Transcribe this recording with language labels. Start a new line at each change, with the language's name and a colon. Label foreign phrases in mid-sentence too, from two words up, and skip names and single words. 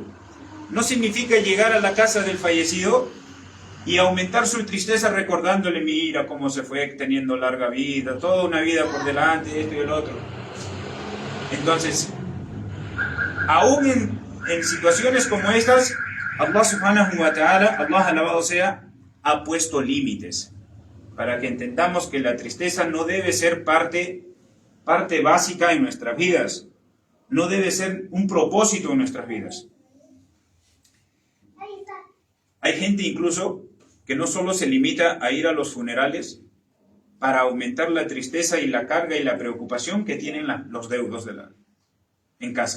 Spanish: No significa llegar a la casa del fallecido y aumentar su tristeza recordándole, mira cómo se fue teniendo larga vida, toda una vida por delante, esto y el otro. Entonces, aún en situaciones como estas, Allah
Arabic: سبحانه وتعالى,
Spanish: Allah alabado sea, ha puesto límites para que entendamos que la tristeza no debe ser parte básica en nuestras vidas, no debe ser un propósito en nuestras vidas. Hay gente incluso que no solo se limita a ir a los funerales para aumentar la tristeza y la carga y la preocupación que tienen los deudos en casa.